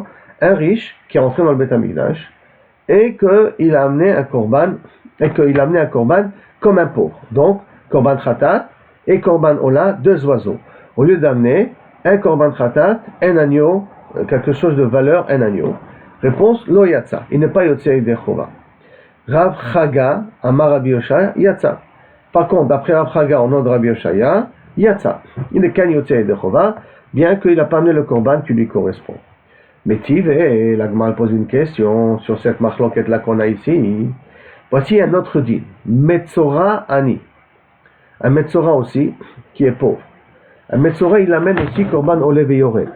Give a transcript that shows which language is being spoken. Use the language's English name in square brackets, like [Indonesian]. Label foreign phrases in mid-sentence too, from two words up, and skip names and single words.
[French] Un riche qui est rentré dans le Betamikdash, et qu'il a amené un korban, comme un pauvre. Donc, [Hebrew] קרבן חטאת [French] et [Hebrew] קרבן עולה, [French] deux oiseaux. Au lieu d'amener un [Hebrew] קרבן חטאת, [French] un agneau, quelque chose de valeur, un agneau. Réponse, [Hebrew] לא יצא. [French] Il n'est pas [Hebrew] יוצא ידי חובה. רב חגא אמר רבי יאשיה יצא. [French] Par contre, d'après Rav Chaga, au nom de Rabbi Yoshaya, yatsa. Il n'est qu'un [Hebrew] יוצא ידי חובה, [French] bien qu'il n'a pas amené le korban qui lui correspond. Mais Tive, la Gemara pose une question sur cette marloquette là qu'on a ici. Voici un autre dit, [Hebrew] מצורע עני. [French] Un Metzora aussi, qui est pauvre. Un Metzora, il amène aussi [Hebrew] קרבן עולה ויורד.